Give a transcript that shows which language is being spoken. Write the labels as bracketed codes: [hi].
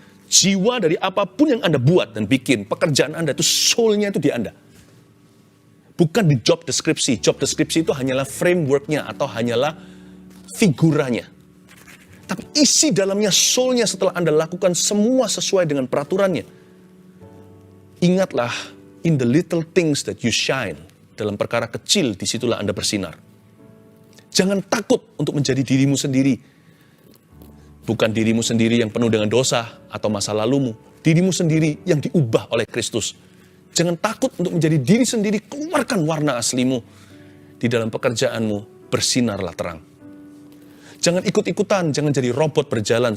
[id] Jiwa dari apapun yang Anda buat dan bikin, pekerjaan Anda itu soul-nya itu di Anda. Bukan di job deskripsi. Job deskripsi itu hanyalah framework-nya atau hanyalah figuranya. Tapi isi dalamnya, soul-nya setelah Anda lakukan semua sesuai dengan peraturannya. Ingatlah, [en] in the little things that you shine. [id] Dalam perkara kecil, disitulah Anda bersinar. Jangan takut untuk menjadi dirimu sendiri. Bukan dirimu sendiri yang penuh dengan dosa atau masa lalumu. Dirimu sendiri yang diubah oleh Kristus. Jangan takut untuk menjadi diri sendiri, keluarkan warna aslimu. Di dalam pekerjaanmu, bersinarlah terang. Jangan ikut-ikutan, jangan jadi robot berjalan.